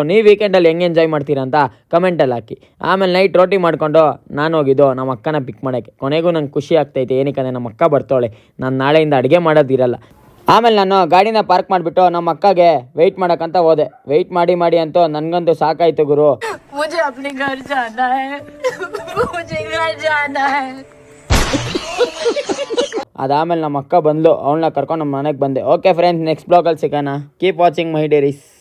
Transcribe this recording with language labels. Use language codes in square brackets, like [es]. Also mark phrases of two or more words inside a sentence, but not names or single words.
[kn] ನೀವು ವೀಕೆಂಡಲ್ಲಿ ಹೆಂಗೆ ಎಂಜಾಯ್ ಮಾಡ್ತೀರಾ ಅಂತ ಕಮೆಂಟಲ್ಲಿ ಹಾಕಿ. ಆಮೇಲೆ ನೈಟ್ ರೋಟಿ ಮಾಡ್ಕೊಂಡು ನಾನು ಹೋಗಿದ್ದು ನಮ್ಮ ಅಕ್ಕನ ಪಿಕ್ ಮಾಡೋಕ್ಕೆ. ಕೊನೆಗೂ ನಂಗೆ ಖುಷಿ ಆಗ್ತೈತೆ. ಏನಕ್ಕಂದರೆ ನಮ್ಮ ಅಕ್ಕ ಬರ್ತಾಳೆ. ನಾನು ನಾಳೆಯಿಂದ ಅಡುಗೆ ಮಾಡೋದಿರಲ್ಲ. ಆಮೇಲೆ ನಾನು ಗಾಡಿನ ಪಾರ್ಕ್ ಮಾಡಿಬಿಟ್ಟು ನಮ್ಮ ಅಕ್ಕಗೆ ವೆಯ್ಟ್ ಮಾಡೋಕ್ಕಂತ ಹೋದೆ. ವೆಯ್ಟ್ ಮಾಡಿ ಅಂತೂ ನನಗಂತೂ ಸಾಕಾಯ್ತು ಗುರು. [hi] मुझे अपने घर जाना है. मुझे घर जाना है. [kn] ಅದಾದಮೇಲೆ ನಮ್ಮ ಅಕ್ಕ ಬಂದ್ಲು. ಅವಳನ್ನ ಕರ್ಕೊಂಡು ನಮ್ಮ ಮನೆಗೆ ಬಂದೆ. [en] OK friends, [kn] ನೆಕ್ಸ್ಟ್ ಬ್ಲಾಗಲ್ಲಿ ಸಿಗೋಣ. [en] Keep watching my diaries.